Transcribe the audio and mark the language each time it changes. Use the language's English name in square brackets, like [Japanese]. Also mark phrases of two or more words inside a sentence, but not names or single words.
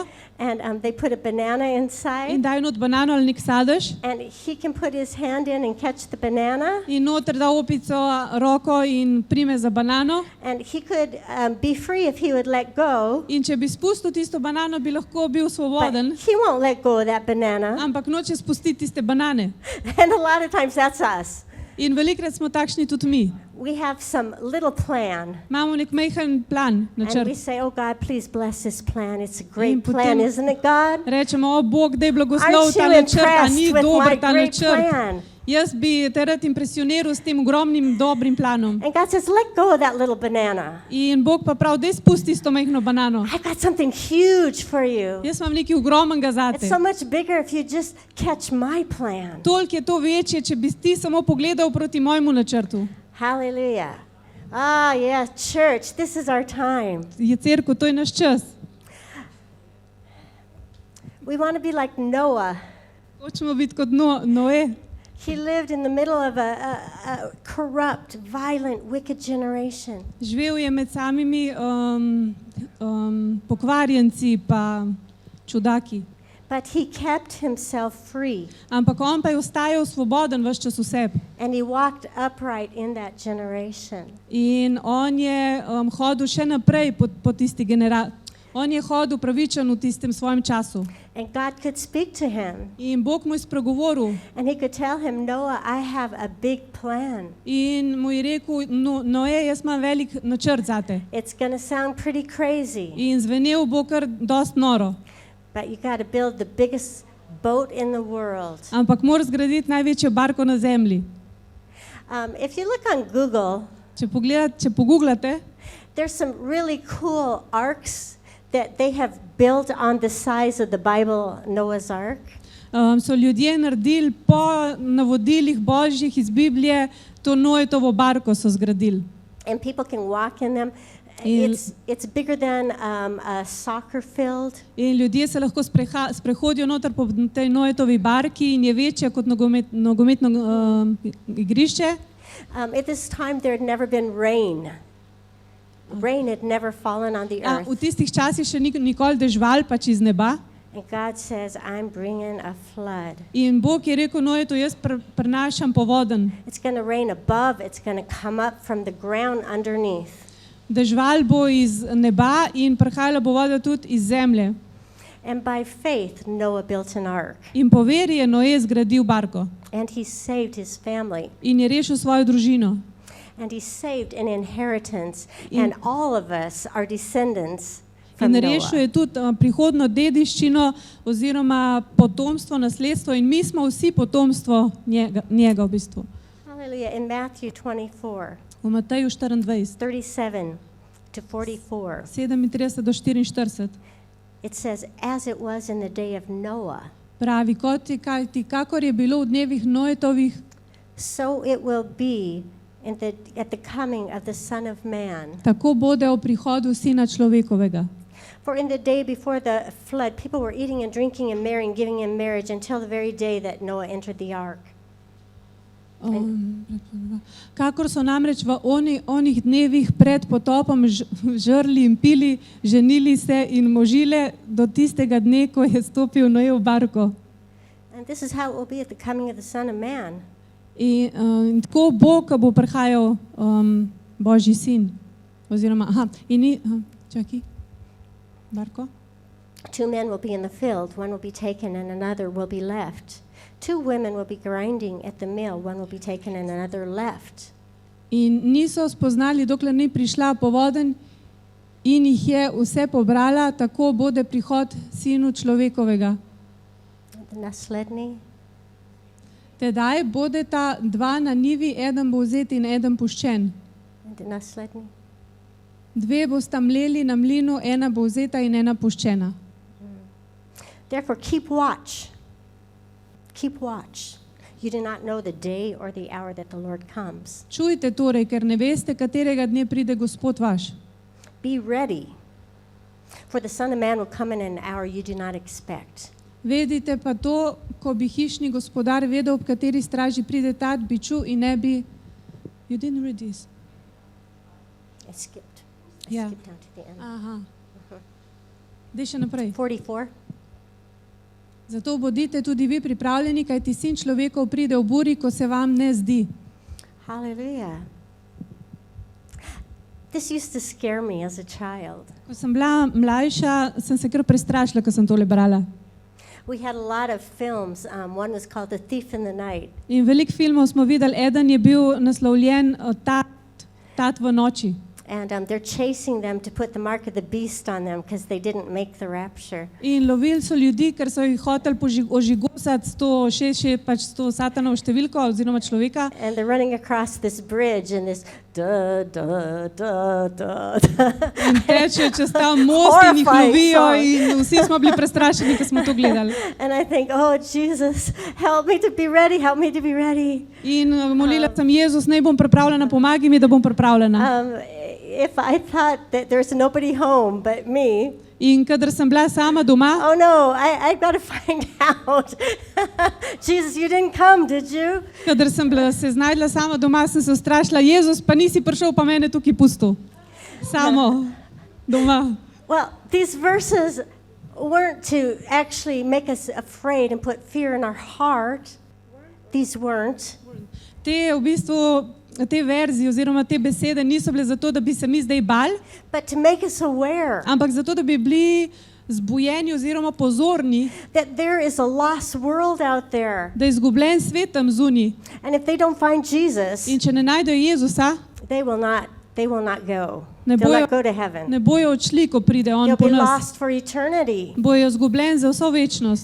[English] and they put a banana in inside, [Slovenian] dajo not banano ali nek sadež [English] and he can put his hand in and catch the banana, [Slovenian] in noter da opico roko in prime za banano. [English] and he could be free if he would let go, [Slovenian] In če bi spustil tisto banano, bi lahko bil [English] but [Slovenian] svoboden, [English] he won't let go of that banana. [Slovenian] ampak noče spustiti tiste banane. [English] And a lot of times that's us. [Slovenian] In velikrat smo takšni tudi mi. [English] We have some little plan, [Slovenian] Imamo nek majhen plan, [English] and we [Slovenian] načrt. [English] say, oh God, please bless this plan. It's a great [Slovenian] In potem- [English] plan, isn't it, God? [Slovenian] Rečemo, o Bog, daj blagoslov [English] Aren't [Slovenian] ta [English] you [Slovenian] načrt, a [English] impressed [Slovenian] ni [English] with my [Slovenian] dober ta [English] great [Slovenian] načrt. [English] plan? [Slovenian] Jaz bi te rad impresioniral s tem ogromnim dobrim planom. [English] And God says, let go of that little banana. [Slovenian] In Bog pa prav, daj spusti s to majhno banano. [English] I've got something huge for you. [Slovenian] Jaz imam nekaj ogromnega [English] It's [Slovenian] zate. [English] so much bigger if you just catch my plan. [Slovenian] Toliko je to večje, če bi ti samo pogledal proti mojemu načrtu. [English] Hallelujah. Ah, yeah, church, this is our time. [Slovenian] Je cerkev, to je naš čas. [English] We want to be like Noah. [Slovenian] Hočemo biti kot Noe. [English] He lived in the middle of a corrupt, violent, wicked generation. [Slovenian] Živel je med samimi pokvarjenci pa čudaki. [English] But he kept himself free. [Slovenian] Ampak on pa je ostajal svoboden ves čas v sebi. [English] And he walked upright in that generation. [Slovenian] In on je hodil še naprej po tisti generaciji. On je hodil pravičen v tistem svojem času. [English] And God could speak to him. [Slovenian] In Bog mu je spregovoril. [English] And he could tell him, Noah, I have a big plan. [Slovenian] In mu je rekel, Noe, jaz imam velik načrt zate. [English] It's going to sound pretty crazy. [Slovenian] In zvenel bo kar dost noro. [English] But you got to build the biggest boat in the world. [Slovenian] Ampak moraš zgraditi največjo barko na zemlji. [English] If you look on Google, [Slovenian] Če pogooglate, [English] there's some really cool arcs that they have built on the size of the Bible Noah's Ark. [Slovenian] So ljudje naredili po navodilih Božjih iz Biblije, to Noetovo barko so zgradili. [English] And people can walk in them. [Slovenian] In- [English] It's bigger than a soccer field. [Slovenian] In ljudje se lahko sprehodijo noter po tej Noetovi barki in je večja kot nogometno igrišče. [English] At this time, there had never been rain. Rain had never fallen on the [Slovenian] V [English] earth. [Slovenian] tistih časih še nikoli dežval pač iz neba. [English] And God says, I'm bringing a flood. [Slovenian] In Bog je rekel Noetu, jaz prenašam povoden. [English] It's going to rain above. It's going to come up from the ground underneath. [Slovenian] Dežval bo iz neba in prihajala bo voda tudi iz zemlje. [English] And by faith, Noah built an ark. [Slovenian] In po veri je Noe zgradil barko. [English] And he saved his family. [Slovenian] In je rešil svojo družino. [English] And he saved an inheritance. And all of us are descendants [Slovenian] In [English] from [Slovenian] rešil [English] Noah. [Slovenian] je tudi prihodno dediščino oziroma potomstvo, nasledstvo in mi smo vsi potomstvo njega v bistvu. [English] Hallelujah. In Matthew 24, [Slovenian] V Mateju 24, [English] 37 to 44, [Slovenian] 37 do 44 [English] it says, as it was in the day of Noah, [Slovenian] pravi, kakor je bilo v dnevih Noetovih, [English] so it will be at the coming of the Son of Man. [Slovenian] tako bude o prihodu Sina človekovega. [English] For in the day before the flood, people were eating and drinking and marrying, giving in marriage until the very day that Noah entered the ark. [Slovenian] Kakor so namreč v onih dnevih pred potopom žrli in pili, ženili se in možile do tistega dne, ko je stopil Noe v barko. [English] And this is how it will be at the coming of the Son of Man. [Slovenian] In tako bo, ko bo prihajal Božji sin. Oziroma, čakaj, barko. [English] 2 men will be in the field, one will be taken and another will be left. 2 women will be grinding at the mill, one will be taken and another left. [Slovenian] In niso spoznali, dokler ni prišla povoden in jih je vse pobrala, tako bude prihod Sinu človekovega. Naslednji. Tedaj bodeta dva na njivi, eden bo vzet in eden puščen. Naslednji. 2 bosta mleli na mlinu, ena bo vzeta in ena puščena. [English] Therefore, keep watch. Keep watch. You do not know the day or the hour that the Lord comes. [Slovenian] Čujte torej, ker ne veste, katerega dne pride Gospod vaš. [English] Be ready. For the Son of Man will come in an hour you do not expect. [Slovenian] Vedite pa to, ko bi hišni gospodar vedel, ob kateri straži pride tat, bi čul in ne bi... [English] You didn't read this? I skipped. Yeah. Skipped down to the end. [Slovenian] Aha. Dej še naprej. 44. Zato bodite tudi vi pripravljeni, kajti Sin človekov pride v buri, ko se vam ne zdi. [English] Hallelujah. This used to scare me as a child. [Slovenian] Ko sem bila mlajša, sem se kar prestrašila, ko sem tole brala. [English] We had a lot of films. One was called The Thief in the Night. [Slovenian] In veliko filmov smo videli, eden je bil naslovljen Tat v noči. [English] And they're chasing them to put the mark of the beast on them because they didn't make the rapture. [Slovenian] In lovili so ljudi, ker so jih hoteli ožigosati pač s to satanovo številko oziroma človeka. [English] And they're running across this bridge and this da da da da. [Slovenian] In tečejo čez ta most in jih lovijo in vsi smo bili prestrašeni, ko smo to gledali. [English] And I think, oh Jesus, help me to be ready, help me to be ready. [Slovenian] In molila sem, Jezus, naj bom pripravljena, pomagaj mi, da bom pripravljena. [English] If I thought that there's nobody home but me, [Slovenian] in kadar sem bila sama doma, [English] oh no, I've got to find out. Jesus, you didn't come, did you? [Slovenian] Kadar sem bila se znajdla sama doma, sem se ustrašila, Jezus, pa nisi prišel, pa mene tukaj pustil. Samo doma. [English] Well, these verses weren't to actually make us afraid and put fear in our heart. These weren't. [Slovenian] Te verzije oziroma te besede niso bile zato, da bi se mi zdaj bali, [English] but to make us aware, [Slovenian] ampak zato, da bi bili zbujeni oziroma pozorni, [English] that there is a lost world out there. [Slovenian] Da je izgubljen svet tam zunaj. [English] And if they don't find Jesus, [Slovenian] in če ne najdejo Jezusa, [English] they will not go. [Slovenian] Ne [English] They'll [Slovenian] bojo, [English] not go to heaven. [Slovenian] Ne bojo odšli, ko pride on [English] They'll [Slovenian] po [English] be [Slovenian] nas. [English] lost for eternity. [Slovenian] Bojo izgubljeni za vso večnost.